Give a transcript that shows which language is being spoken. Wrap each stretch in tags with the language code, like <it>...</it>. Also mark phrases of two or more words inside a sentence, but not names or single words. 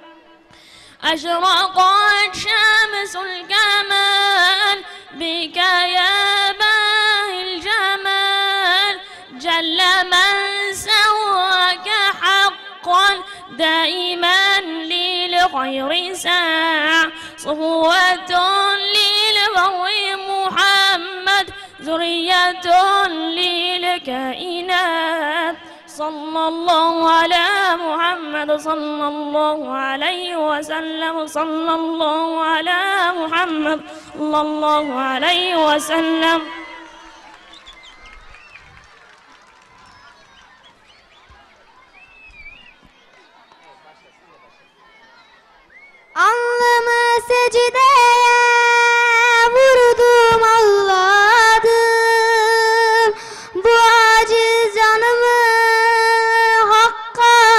<ar>أشرقت شمس الكمال بك يا باهي الجمال جل من سواك حقا دائما للخير ساع صفوة للبر محمد ذرية للكائنات صلى الله على محمد صلى الله عليه وسلم صلى الله على محمد صلى الله عليه وسلم.</ar> <tr>Alnımı secdeye vurdum Allah'ım bu aciz canımı Hakk'a</tr>